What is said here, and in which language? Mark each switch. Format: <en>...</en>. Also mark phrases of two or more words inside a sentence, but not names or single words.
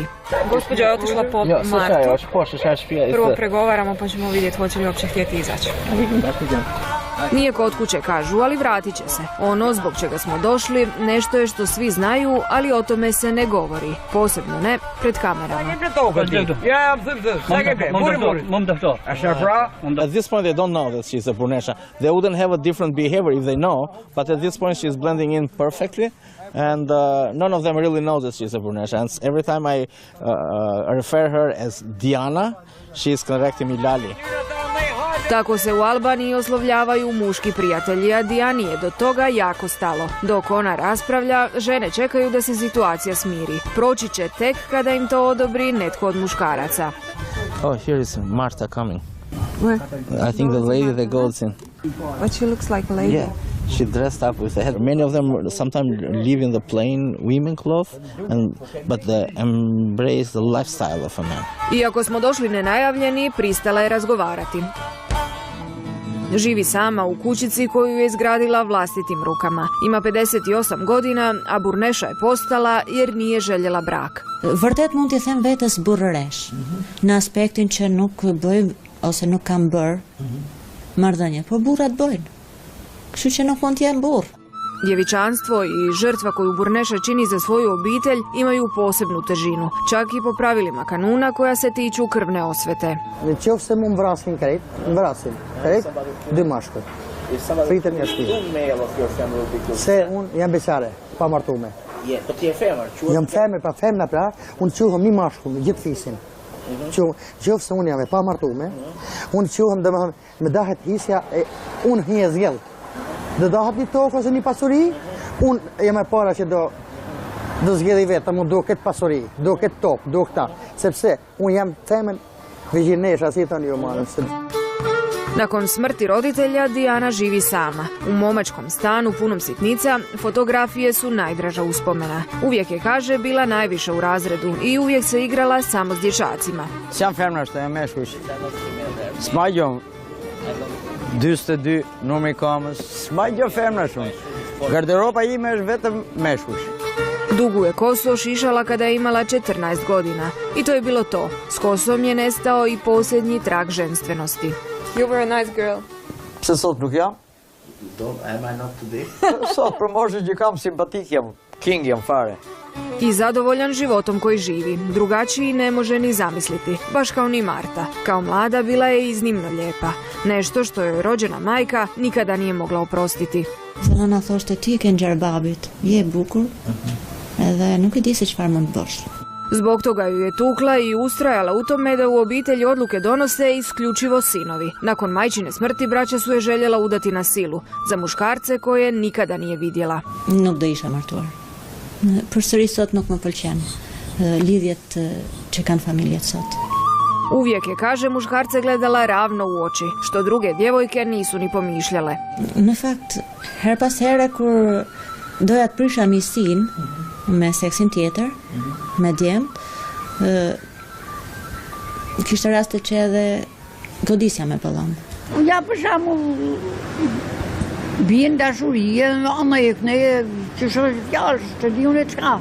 <hr>Gospođa je otišla po Martu. Prvo pregovaramo pa ćemo vidjeti hoće li uopće htjeti izaći. Nije kod kuće, kažu, ali vratit će se. Ono zbog čega smo došli nešto je što svi znaju, ali o tome se ne govori. Posebno ne pred kamerama.</hr> <en>At this point they don't know that she's a Burnesha. They wouldn't have a different behavior if they know, but at this point she's blending in perfectly. And none of them really know that she's a Burnesha. And every time I refer her as Diana, she's correcting me Lali.</en> <hr>Tako se u Albaniji oslovljavaju muški prijatelji, a Dijani je do toga jako stalo. Dok ona raspravlja, žene čekaju da se situacija smiri. Proći će tek kada im to odobri netko od muškaraca.</hr> <en>Oh, here is Marta coming. Where? I think the lady that goes in. But she looks like a lady. Yeah. She dressed up with the head. Many of them sometimes live in the plain women cloth, but they embrace the lifestyle of a man.</en> <hr>Iako smo došli nenajavljeni, pristala je razgovarati. Živi sama u kućici koju je izgradila vlastitim rukama. Ima 58 godina, a Burneša je postala jer nije željela brak.</hr> <sq>Vërtet mund t'i them vetes burrëresh, në aspektin që nuk bëj ose nuk kam bërë marrëdhënie, po burrat bëjnë. Kështu që nuk mund t'jem burr.</sq> <hr>Djevičanstvo i žrtva koju Burneša čini za svoju obitelj imaju posebnu težinu, čak i po pravilima kanuna koja se tiču krvne osvete.</hr> <sq>Në qoftë se mu vrasin krejt, dy mashkull. Pritën një shtëpi. Se unë jam beqare, pa martume. Po ti je femër. Jam femër, pa femna pra, unë quhem një mashkull, gjithë fisin. Qoftë se unë jam e pa martume, unë quhem dhe me dahet hisja, unë hi e zgjell. Dhe dahet një tokë ose një pasuri, unë jam e para që do zgjedi vetë, unë do këtë pasuri, do këtë tokë, do këta. Sepse unë jam femën Virginesha, si të një umarën.</sq> <hr>Nakon smrti roditelja, Dijana živi sama. U momačkom stanu punom sitnica, fotografije su najdraža uspomena. Uvijek je, kaže, bila najviše u razredu i uvijek se igrala samo s dječacima.</hr> <sq>S'jam femra što je meshkush. S'magjom 22 numri kamës, s'magjom femra shumë. Garderoba ime është vetëm meshkush.</sq> <hr>Dugu je koso šišala kada je imala 14 godina. I to je bilo to. S kosom je nestao i posljednji trag ženstvenosti.</hr> <en>You were a nice girl.</en> <sq>Pse sot nuk jam?</sq> <en>Am I not today?</en> <sq>Sot për moshën që kam simpatik jam, king jam fare.</sq> <hr>I zadovoljan životom koji živi. Drugačiji ne može ni zamisliti. Baš kao ni Marta. Kao mlada bila je iznimno lijepa. Nešto što joj rođena majka nikada nije mogla oprostiti.</hr> <sq>Zona na thoshte ti ke ngjar babit, je bukur, edhe nuk e di se çfarë mund të bësh.</sq> <hr>Zbog toga ju je tukla i ustrajala u tome da u obitelji odluke donose isključivo sinovi. Nakon majčine smrti braća su je željela udati na silu, za muškarce koje nikada nije vidjela.</hr> <sq>Nuk do isha martuar. Përsëri sot nuk më pëlqen lidhjet që kanë familjet sot.</sq> <hr>Uvijek je, kaže, muškarce gledala ravno u oči, što druge djevojke nisu ni pomišljale.</hr> <sq>Në fakt, her pas here kur doja të prisha misin me seksin tjetër, me djemt, kishte raste që edhe godisja me pëllon. Ja për shembull bien dashurie, ama e këne që shoh fjalë, të di unë çka.</sq>